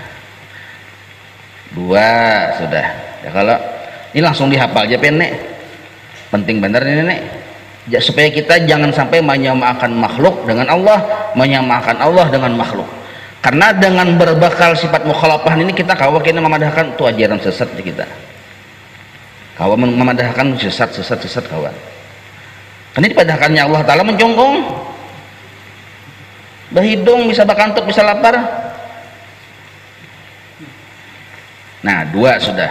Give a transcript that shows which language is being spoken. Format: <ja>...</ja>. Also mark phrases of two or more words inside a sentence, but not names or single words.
<id>Dua sudah.</id> <bjn>Ya kalau ini langsung dihafal aja penek. Penting benar ini nek.</bjn> <id>Supaya kita jangan sampai menyamakan makhluk dengan Allah, menyamakan Allah dengan makhluk. Karena dengan berbekal sifat mukhalafah ini kita</id> <bjn>kawa kena memadahkan</bjn> <id>itu ajaran sesat di kita.</id> <bjn>Kawa memadahkan sesat kawan. Karena dipadahkannya Allah Ta'ala menjongkong. Bahidung bisa bakantuk bisa lapar.</bjn> <id>Nah, 2 sudah.</id>